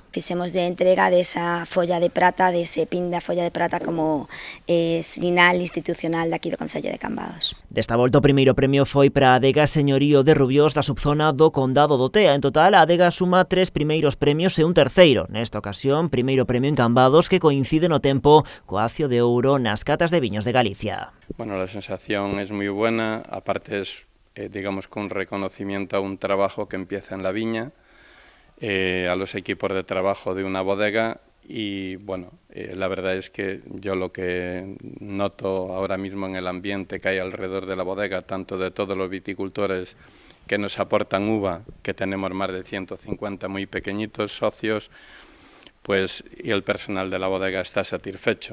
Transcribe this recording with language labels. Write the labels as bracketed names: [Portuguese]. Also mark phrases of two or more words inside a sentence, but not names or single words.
[Galician] Fixemos de entrega desa folla de prata, dese pin da folla de prata como sinal institucional daqui do Concello de Cambados. Desta volta o primeiro premio foi para a adega Señorío de Rubiós da subzona do Condado do Tea. En total, a adega suma 3 primeiros premios e un terceiro. Nesta ocasión, primeiro premio en Cambados que coincide no tempo co Acio de Ouro nas catas de viños de Galicia. [Spanish] Bueno, la sensación es muy buena, aparte es, con reconocimiento a un trabajo que empieza en la viña, a los equipos de trabajo de una bodega y bueno, la verdad es que yo lo que noto ahora mismo en el ambiente que hay alrededor de la bodega, tanto de todos los viticultores que nos aportan uva, que tenemos más de 150 muy pequeñitos socios, pues y el personal de la bodega está satisfecho.